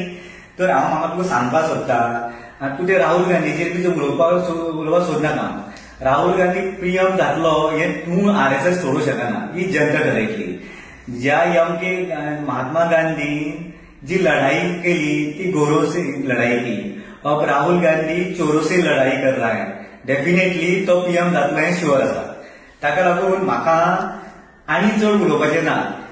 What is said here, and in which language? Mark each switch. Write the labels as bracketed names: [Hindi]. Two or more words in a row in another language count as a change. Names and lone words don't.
[Konkani] तर हांव म्हाका तुका सांगपाक सोदता, आनी तूं ते राहुल गांधीचेर बी उलोवपाक सोदनाका. राहुल गांधी पीएम जातलो हे तूं आरएसएस सोडूंक शकना, ही जनता ठरयतली. ज्या एमके महात्मा गांधी जी लड़ाई केली ती [Hindi] गौरव से लड़ाई की. अब राहुल गांधी चोरों से लड़ाई कर रहा है. [Konkani] डेफिनेटली तो पीएम जातलो हे शुअर आसा. ताका लागून म्हाका आनी चड उलोवपाचें ना.